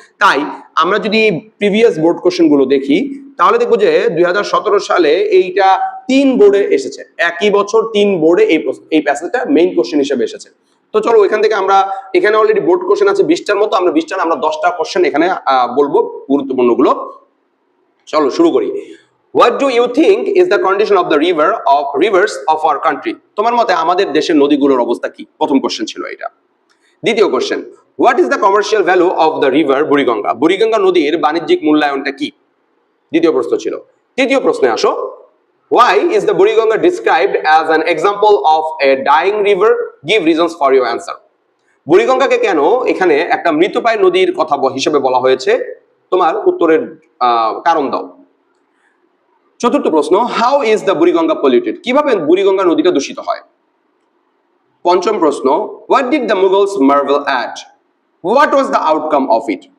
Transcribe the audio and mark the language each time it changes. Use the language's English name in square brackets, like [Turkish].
[Bangla] তাই আমরা যদি প্রিভিয়াস বোর্ড কোশ্চেন গুলো দেখি তাহলে দেখবো যে 2017 সালে এইটা 3 বোর্ডে এসেছে, একই বছর 3 বোর্ডে এই প্যাসেজটা মেইন কোশ্চেন হিসেবে এসেছে। তো চলো ওইখান থেকে আমরা, এখানে অলরেডি বোর্ড কোশ্চেন আছে 20টার মতো, আমরা 20টার আমরা 10টা কোশ্চেন এখানে বলবো গুরুত্বপূর্ণ গুলো। চলো শুরু করি। [English] What do you think is the condition of the rivers of our country? [Bangla] তোমার মতে আমাদের দেশের নদীগুলোর অবস্থা কি? প্রথম কোশ্চেন ছিল এটা। দ্বিতীয় question, [English] what is the commercial value of the river Buriganga? [Bangla] Buriganga নদীর বাণিজ্যিক মূল্যায়নটা কি? দ্বিতীয় প্রশ্ন ছিল। তৃতীয় প্রশ্নে আসো, [English] Why is the Buriganga described as an example of a dying river? Give reasons for your answer. [Bangla] বুড়িগঙ্গাকে কেন এখানে একটা মৃতপ্রায় নদীর কথা হিসেবে বলা হয়েছে, তোমার উত্তরের কারণ দাও। চতুর্থ প্রশ্ন, [English] How is the Buriganga polluted? [Bangla] কিভাবে বুড়িগঙ্গা নদীটা দূষিত হয়? পঞ্চম প্রশ্ন, [English] What did the Mughals marvel at? What was the outcome of it?